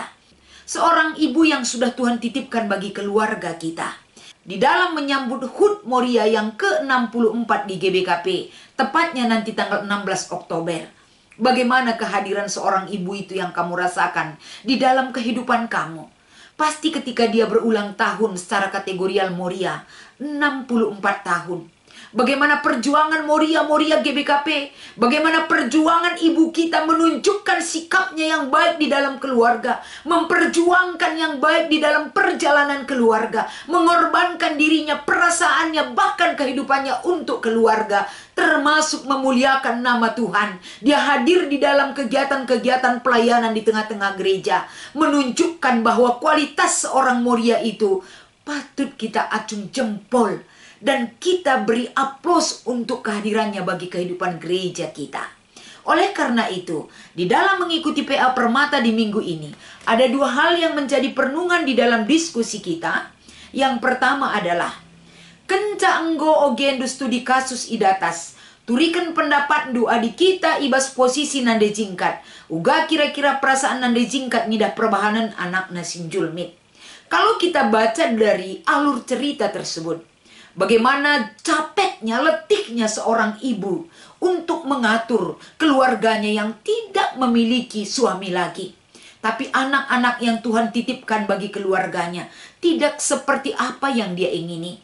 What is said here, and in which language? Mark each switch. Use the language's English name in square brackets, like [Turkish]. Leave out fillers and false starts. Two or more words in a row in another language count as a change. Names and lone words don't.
[Indonesian] Seorang ibu yang sudah Tuhan titipkan bagi keluarga kita. Di dalam menyambut HUT Moria yang ke-64 di GBKP, tepatnya nanti tanggal 16 Oktober. Bagaimana kehadiran seorang ibu itu yang kamu rasakan di dalam kehidupan kamu? Pasti ketika dia berulang tahun secara kategorial Moria, 64 tahun. Bagaimana perjuangan Moria GBKP, bagaimana perjuangan ibu kita menunjukkan sikapnya yang baik di dalam keluarga, memperjuangkan yang baik di dalam perjalanan keluarga, mengorbankan dirinya, perasaannya, bahkan kehidupannya untuk keluarga, termasuk memuliakan nama Tuhan. Dia hadir di dalam kegiatan-kegiatan pelayanan di tengah-tengah gereja, menunjukkan bahwa kualitas seorang Moria itu patut kita acung jempol. Dan kita beri aplaus untuk kehadirannya bagi kehidupan gereja kita. Oleh karena itu, di dalam mengikuti PA Permata di minggu ini, ada dua hal yang menjadi perenungan di dalam diskusi kita. Yang pertama adalah, [Batak Karo] kenca enggo ogen [Indonesian] studi kasus [Batak Karo] idatas, turikan pendapat doa di kita ibas posisi nande jingkat. Uga [Indonesian] kira-kira perasaan [Batak Karo] nande jingkat nidah perbahanan anak nasin julmit. [Indonesian] Kalau kita baca dari alur cerita tersebut, bagaimana capeknya, letihnya seorang ibu untuk mengatur keluarganya yang tidak memiliki suami lagi. Tapi anak-anak yang Tuhan titipkan bagi keluarganya tidak seperti apa yang dia ingini.